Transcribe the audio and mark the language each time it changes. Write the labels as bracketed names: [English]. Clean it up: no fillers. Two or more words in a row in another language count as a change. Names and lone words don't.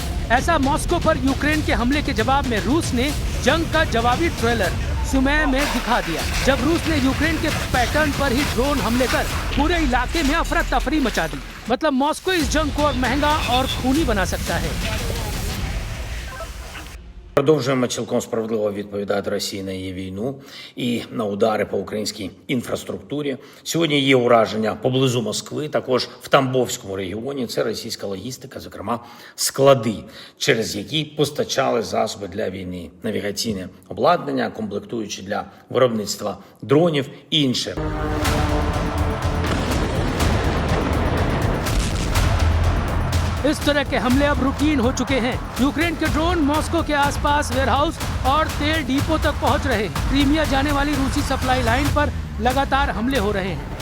[Hindi] ऐसा मॉस्को पर यूक्रेन के हमले के जवाब में रूस ने जंग का जवाबी ट्रेलर सुमे में दिखा दिया, जब रूस ने यूक्रेन के पैटर्न पर ही ड्रोन हमले कर पूरे इलाके में अफरा तफरी मचा दी। मतलब मॉस्को इस जंग को और महंगा और खूनी बना सकता है। [Ukrainian] Продовжуємо цілком справедливо відповідати Росії на її війну і на удари по українській інфраструктурі. Сьогодні є ураження поблизу Москви, також в Тамбовському регіоні. Це російська логістика, зокрема склади, через які постачали засоби для війни, навігаційне обладнання, комплектуючі для виробництва дронів і інше. [Hindi] इस तरह के हमले अब रूटीन हो चुके हैं। यूक्रेन के ड्रोन मॉस्को के आसपास वेयरहाउस और तेल डिपो तक पहुंच रहे हैं। क्रीमिया जाने वाली रूसी [English] supply line [Hindi] पर लगातार हमले हो रहे हैं।